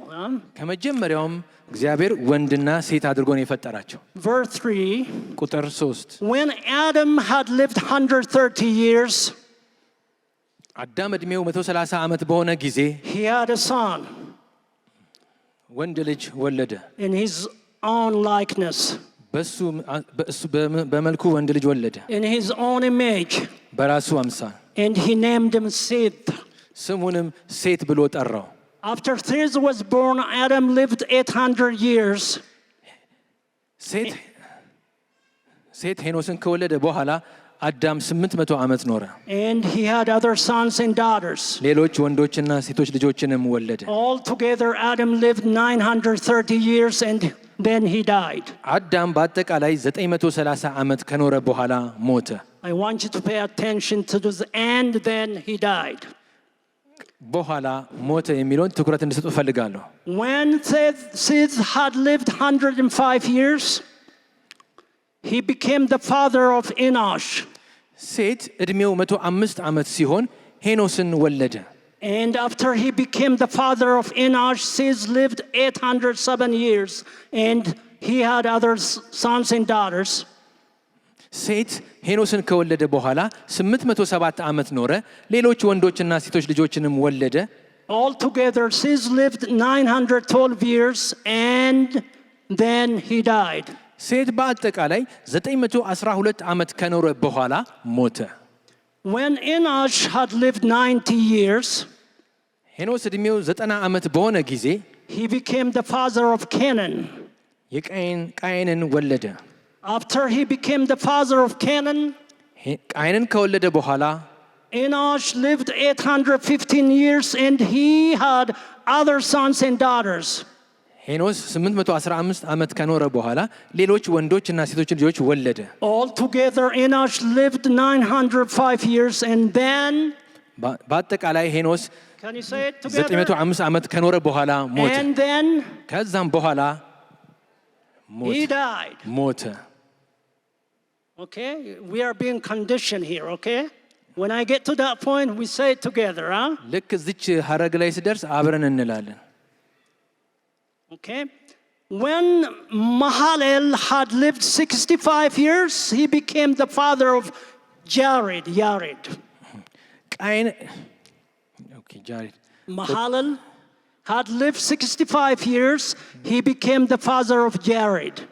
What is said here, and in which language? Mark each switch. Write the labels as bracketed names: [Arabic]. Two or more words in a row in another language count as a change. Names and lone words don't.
[Amharic] ከመጀመሪያውም እግዚአብሔር ወንድና ሴት አድርጎ ነው የፈጠራቸው። [English] Verse 3. [Amharic] ቁጥር 3 [English] When Adam had lived 130 years, [Amharic] አዳም እድሜው 130 ዓመት በሆነ ጊዜ [English] he had a son. [Amharic] ወንድ ልጅ ወለደ። [English] In his own likeness. [Amharic] በመልኩ ወንድ ልጅ ወለደ። [English] In his own image. [Amharic] በራሱ አምሳል። [English] And he named him Seth. [Amharic] ስሙንም ሴት ብሎ ጠራው። [English] After Seth was born, Adam lived 800 years. [Amharic] ሴት ሄኖስን ከወለደ በኋላ አዳም 800 ዓመት ኖረ። [English] And he had other sons and daughters. [Amharic] ሌሎች ወንዶችና ሴቶች ልጆችንም ወለደ። [English] All together Adam lived 930 years and then he died. [Amharic] አዳም በአጠቃላይ 930 ዓመት ከኖረ በኋላ ሞተ። [English] I want you to pay attention to this and then he died. [Amharic] በኋላ ሞተ የሚለውን ትኩረት እንድትሰጡ ፈልጋለሁ። [English] When Seth had lived 105 years, he became the father of Enosh. [Amharic] ሴት እድሜው 105 ዓመት ሲሆን ሄኖስን ወለደ። [English] And after he became the father of Enosh, Seth lived 807 years and he had other sons and daughters. [Amharic] ሴት ሄኖስን ከወለደ በኋላ 807 ዓመት ኖረ። ሌሎች ወንዶችና ሴቶች ልጆችንም ወለደ። [English] All together Seth lived 912 years and then he died. [Amharic] ሴት በአጠቃላይ 912 ዓመት ከኖረ በኋላ ሞተ። [English] When Enosh had lived 90 years, [Amharic] ሄኖስ ዕድሜው 90 ዓመት በሆነ ጊዜ [English] he became the father of Canaan. [Amharic] ቃየንን ወለደ። [English] After he became the father of Canaan, [Amharic] ቃየንን ከወለደ በኋላ [English] Enosh lived 815 years and he had other sons and daughters. [Amharic] ሄኖስ 815 ዓመት ከኖረ በኋላ ሌሎች ወንዶችና ሴቶች ልጆች ወለደ። [English] All together Enosh lived 905 years and then [Amharic] በአጠቃላይ ሄኖስ [English] Can you say it together? [Amharic] 905 ዓመት ከኖረ በኋላ ሞተ። [English] And then [Amharic] ከዛም በኋላ [English] he died. [Amharic] ሞተ። [English] Okay, we are being conditioned here, okay? When I get to that point, we say it together, huh? [Amharic] ልክ እዚች ሐረግ ላይ ሲደርስ አብረን እንላለን። [English] Okay? When Mahalalel had lived 65 years, he became the father of Jared. Mahalalel had lived 65 years, he became the father of Jared.